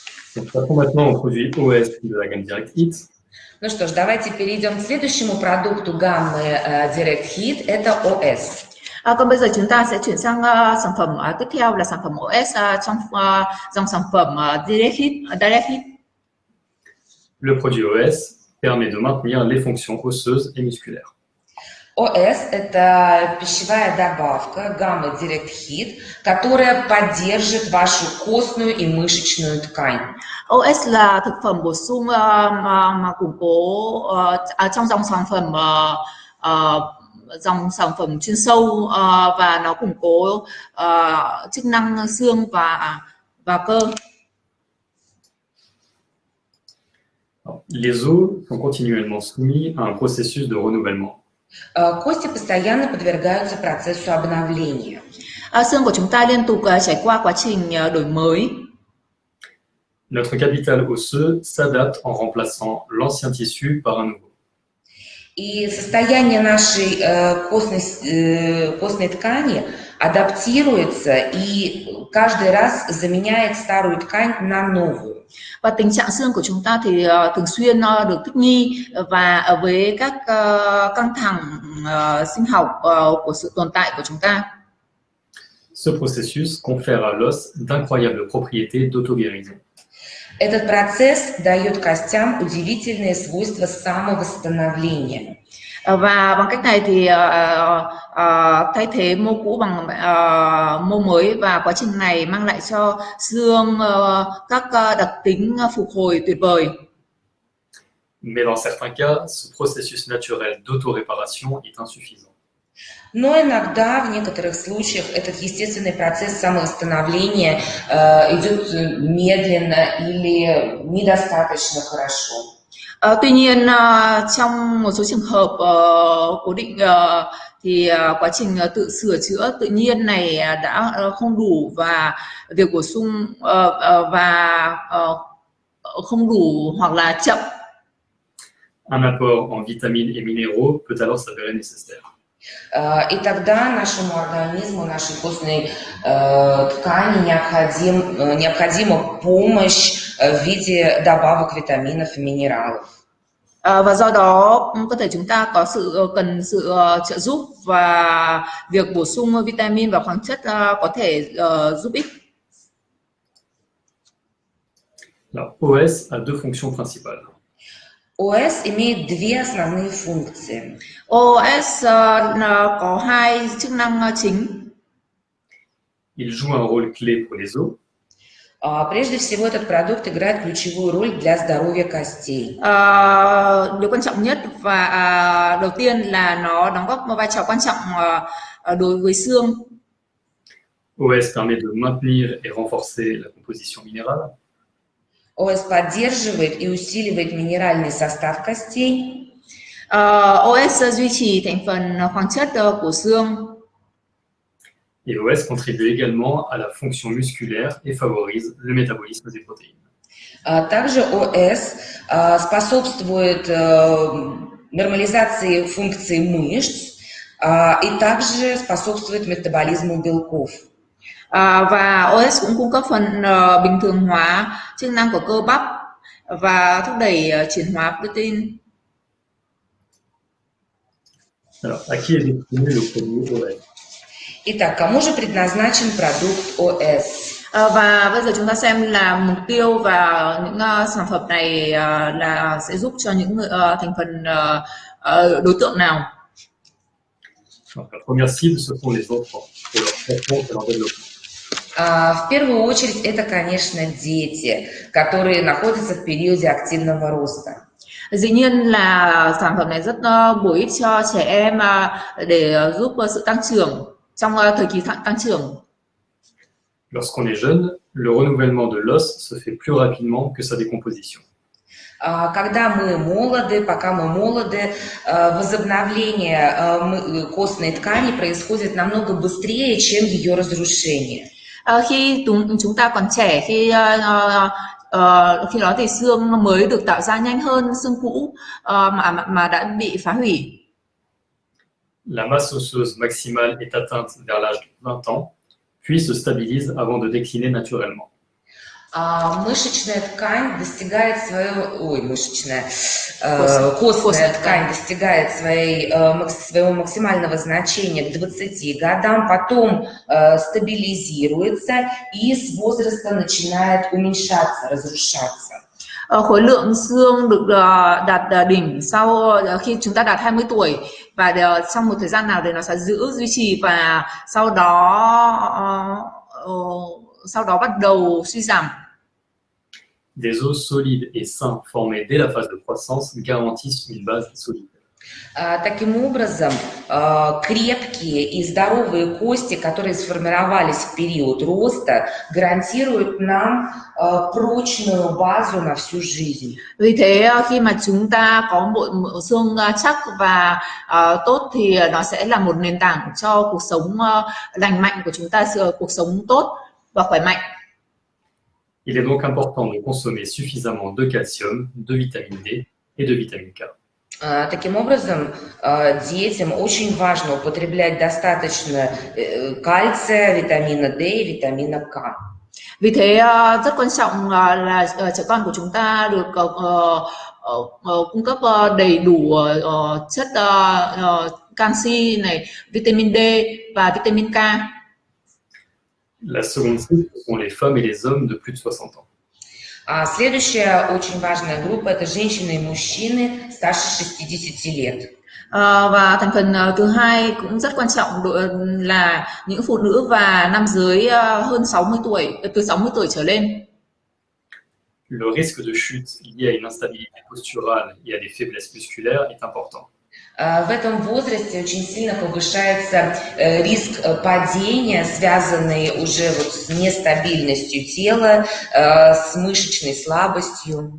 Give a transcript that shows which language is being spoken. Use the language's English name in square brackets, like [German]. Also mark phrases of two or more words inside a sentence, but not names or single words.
[French] Donc, passons maintenant au produit OS de la gamme Direct Hit. [Russian] Ну что ж, давайте перейдем к следующему продукту гаммы Direct Hit, это OS. [Vietnamese] Còn bây giờ chúng ta sẽ chuyển sang sản phẩm tiếp theo là sản phẩm OS trong dòng sản phẩm Direct Hit. [French] Le produit OS permet de maintenir les fonctions osseuses et musculaires. [Russian] OS – это пищевая добавка гаммы Direct Hit, которая поддержит вашу костную и мышечную ткань. [Vietnamese] OS là thực phẩm bổ sung mà củng cố trong dòng sản phẩm chuyên sâu và nó củng cố chức năng xương và cơ. [French] Les os sont continuellement soumis à un processus de renouvellement. [Russian] Кости постоянно подвергаются процессу обновления. [Vietnamese] Xương của chúng ta liên tục trải qua quá trình đổi mới. [French] Notre capital osseux s'adapte en remplaçant l'ancien tissu par un nouveau. [Russian] И состояние нашей костной ткани адаптируется и каждый раз заменяет старую ткань на новую. [Vietnamese] Và tình trạng xương của chúng ta thì thường xuyên được thích nghi và với các căng thẳng sinh học của sự tồn tại của chúng ta. [French] Ce processus confère à l'os d'incroyables propriétés d'auto-guérison. [Russian] Этот процесс дает костям удивительные свойства самовосстановления. [Vietnamese] Và bằng cách này thì thay thế mô cũ bằng mô mới, và quá trình này mang lại cho xương các đặc tính phục hồi tuyệt vời. [French] Mais dans certains cas, ce processus naturel d'auto-réparation est insuffisant. [Russian] Но иногда, в некоторых случаях, этот естественный процесс самовосстановления идет медленно или недостаточно хорошо. [Vietnamese] Tuy nhiên, trong một số trường hợp cố định thì quá trình tự sửa chữa tự nhiên này đã không đủ, và việc bổ sung không đủ hoặc là chậm. [French] Un apport en vitamines et minéraux peut alors s'avérer nécessaire. [Russian] И тогда нашему организму, нашей костной ткани необходима помощь в виде добавок витаминов и минералов. [Vietnamese] Và do đó cơ thể chúng ta cần sự trợ giúp, và việc bổ sung vitamin và khoáng chất có thể giúp ích. [French] Alors, OS a deux fonctions principales. [Russian] ОС имеет две основные функции. [Vietnamese] OS có hai chức năng chính. [French] Il joue un rôle clé pour les os. [Russian] Прежде всего, этот продукт играет ключевую роль для здоровья костей. [Vietnamese] Điều quan trọng nhất và đầu tiên là nó đóng góp một vai trò quan trọng đối với xương. [French] OS permet de maintenir et renforcer la composition minérale. [Russian] ОС поддерживает и усиливает минеральный состав костей. [Vietnamese] OS duy trì thành phần khoáng chất của xương. [French] Et OS contribue également à la fonction musculaire et favorise le métabolisme des protéines. [Russian] Также ОС способствует нормализации функций мышц и также способствует метаболизму белков. [Vietnamese] Và OS cũng cung cấp phần bình thường hóa chức năng của cơ bắp và thúc đẩy chuyển hóa protein. [French] Alors, à qui est destiné le produit OS? [Russian] Итак, кому же предназначен продукт ОС? [Vietnamese] Và bây giờ chúng ta xem là mục tiêu và những sản phẩm này là sẽ giúp cho những thành phần đối tượng nào? [French] Alors, la première cible, ce sont les enfants, pour leur croissance et leur développement. [Russian] В первую очередь, это, конечно, дети, которые находятся в периоде активного роста. [Vietnamese] Dĩ nhiên là sản phẩm này rất bổ ích cho trẻ em để giúp sự tăng trưởng trong thời kỳ tăng trưởng. [French] Lorsqu'on est jeune, le renouvellement de l'os se fait plus rapidement que sa décomposition. [Russian] Когда мы молоды, пока мы молоды, возобновление костной ткани происходит намного быстрее, чем ее разрушение. [Vietnamese] Khi chúng ta còn trẻ, khi đó thì xương mới được tạo ra nhanh hơn xương cũ mà đã bị phá hủy. [French] La masse osseuse maximale est atteinte vers l'âge de 20 ans, puis se stabilise avant de décliner naturellement. [Russian] Мышечная ткань достигает своего, Костная костная ткань. ткань достигает своего максимального значения к 20 годам, потом стабилизируется и с возраста начинает уменьшаться, разрушаться. [Vietnamese] Khối lượng xương được đạt đỉnh sau khi chúng ta đạt 20 tuổi và trong một thời gian nào thì nó sẽ duy trì và sau đó bắt đầu suy giảm. [French] Des os solides et sains formés dès la phase de croissance garantissent une base solide. [Russian] Таким образом, крепкие и здоровые кости, которые сформировались в период роста, гарантируют нам прочную базу на всю жизнь. [Vietnamese] Vì thế khi mà chúng ta có bộ xương chắc và tốt thì nó sẽ là một nền tảng cho cuộc sống lành mạnh của chúng ta, cuộc sống tốt và khỏe mạnh. [French] Il est donc important de consommer suffisamment de calcium, de vitamine D et de vitamine K. [Russian] Таким образом, детям очень важно употреблять достаточно кальция, витамина D и витамина K. [Vietnamese] Vì thế rất quan trọng là trẻ con của chúng ta được cung cấp đầy đủ chất canxi này, vitamin D và vitamin K. [French] La seconde cible sont les femmes et les hommes de plus de 60 ans. [Russian] Следующая очень важная группа – это женщины и мужчины старше 60 лет. [Vietnamese] Và thành phần thứ hai cũng rất quan trọng là những phụ nữ và nam giới hơn 60 tuổi, từ 60 tuổi trở lên. [French] Le risque de chute lié à une instabilité posturale et à des faiblesses musculaires est important. [Russian] В этом возрасте очень сильно повышается риск падения, связанный уже с нестабильностью тела, с мышечной слабостью.